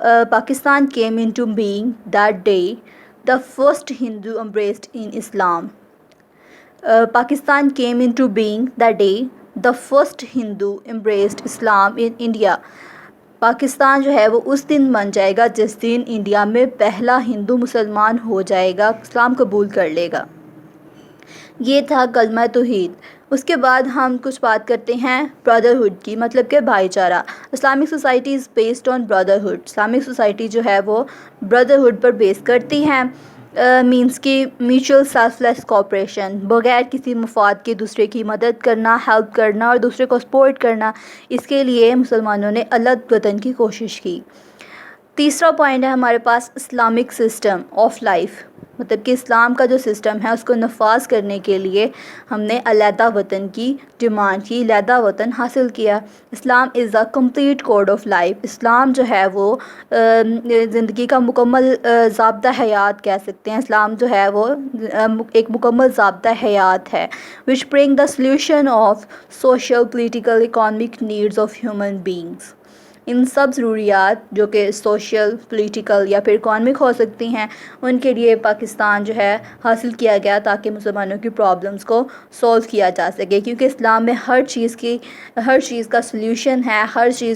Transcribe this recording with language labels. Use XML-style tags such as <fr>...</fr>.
<en>Pakistan came into being that day the first Hindu embraced in Islam. Pakistan came into being that day the first Hindu embraced Islam in India.</en> <ur>Pakistan جو ہے وہ اس دن بن جائے گا جس دن India میں پہلا ہندو مسلمان ہو جائے گا, اسلام قبول کر لے گا. یہ تھا کلمہ توحید. اس کے بعد ہم کچھ بات کرتے ہیں برادرہڈ کی, مطلب کہ بھائی چارہ.</ur> <en>Islamic society is based on brotherhood.</en> <ur>Islamic society جو ہے وہ برادرہڈ پر بیس کرتی ہیں. مینس کی میوچل سیلف لیس کوآپریشن, بغیر کسی مفاد کے دوسرے کی مدد کرنا, ہیلپ کرنا اور دوسرے کو سپورٹ کرنا. اس کے لیے مسلمانوں نے الگ وطن کی کوشش کی. تیسرا پوائنٹ ہے ہمارے پاس اسلامک سسٹم آف لائف, مطلب کہ اسلام کا جو سسٹم ہے اس کو نفاذ کرنے کے لیے ہم نے علیحدہ وطن کی ڈیمانڈ کی, علیحدہ وطن حاصل کیا.</ur> <en>Islam is the complete code of life.</en> <ur>اسلام جو ہے وہ زندگی کا مکمل ضابطہ حیات کہہ سکتے ہیں. اسلام جو ہے وہ ایک مکمل ضابطہ حیات ہے</ur> <en>which bring the solution of social, political, economic needs of human beings.</en> <ur>ان سب ضروریات جو کہ سوشل، پولیٹیکل یا پھر اکانومک ہو سکتی ہیں، ان کے لیے پاکستان جو ہے حاصل کیا گیا تاکہ مسلمانوں کی پرابلمس کو سولو کیا جا سکے، کیونکہ اسلام میں ہر چیز کا سلیوشن ہے، ہر</ur>